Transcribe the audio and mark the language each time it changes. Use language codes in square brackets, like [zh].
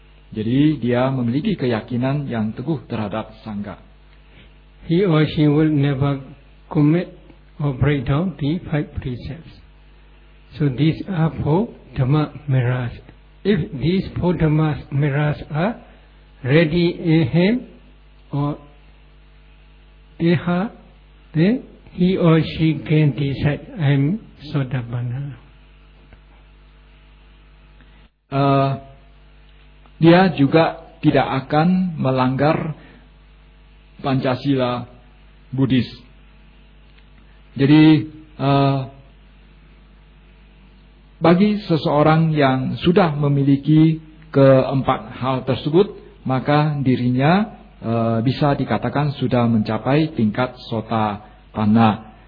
[id] Jadi dia memiliki keyakinan yang teguh terhadap Sangha. [en] He or she will never commit or break down the five precepts. So these are four Dhamma mirrors. If these four Dhamma mirrors are ready in him or in her, then he or she can decide, I am Sotapanna. [id] Dia juga tidak akan melanggar Pancasila Buddhis. Jadi bagi seseorang yang sudah memiliki keempat hal tersebut, maka dirinya bisa dikatakan sudah mencapai tingkat Sotapanna.